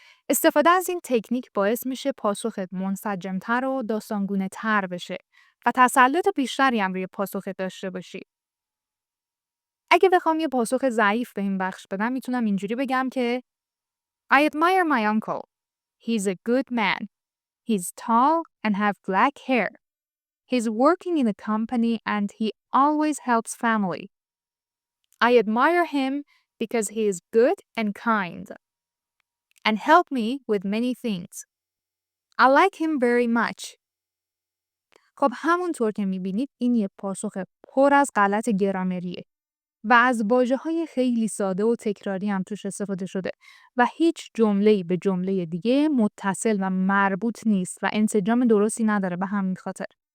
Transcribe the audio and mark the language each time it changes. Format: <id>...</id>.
<fa>استفاده از این تکنیک باعث میشه پاسخت منسجم‌تر و داستانگونه‌تر بشه و تسلط بیشتری هم روی پاسخت داشته باشی. اگه بخوام یه پاسخ ضعیف به این بخش بدم میتونم اینجوری بگم که</fa> <en>I admire my uncle. He's a good man. He's tall and have black hair. He's working in a company and he always helps family. I admire him because he is good and kind and helped me with many things. I like him very much.</en> <fa>خب همونطور که میبینید این یه پاسخ پر از غلط گرامریه و از واژه‌های خیلی ساده و تکراری هم توش استفاده شده و هیچ جمله‌ای به جمله دیگه متصل و مربوط نیست و انسجام درستی نداره به همین خاطر.</fa>